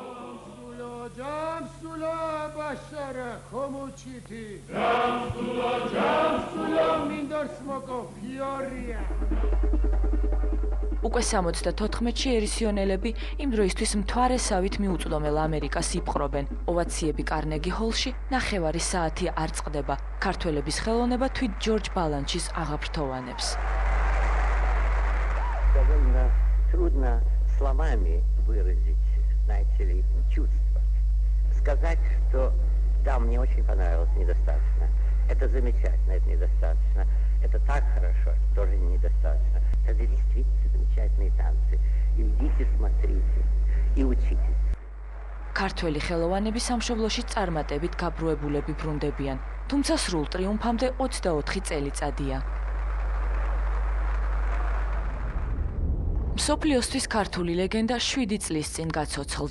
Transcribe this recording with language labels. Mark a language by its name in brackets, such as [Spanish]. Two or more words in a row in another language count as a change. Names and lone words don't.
[Georgian] უკვე 74-ში ერისიონელები იმ დროისთვის მთვარესავით მიუწვდომელ ამერიკას იპყრობენ. ოვაციები კარნეგი ჰოლში ნახევარი საათი არ წყდება. ქართველების ხელოვნება თვით ჯორჯ ბალანჩის აღაფრთოვანებს. [Russian] Довольно трудно словами выразить, знаете ли, чувства. Сказать, что да, мне очень понравилось, недостаточно. Это замечательно, это недостаточно. Это так хорошо, тоже недостаточно. Это действительно замечательные танцы. Идите, смотрите и учитесь. [Georgian] ქართველი ხელოვანები სამშობლოში წარმატებით გაბრუებულები ბრუნდებიან, თუმცა სრულ ტრიუმფამდე 24 წელიწადია. მსოფლიოსთვის ქართული ლეგენდა 7 წლის წინ გაცოცხლდა.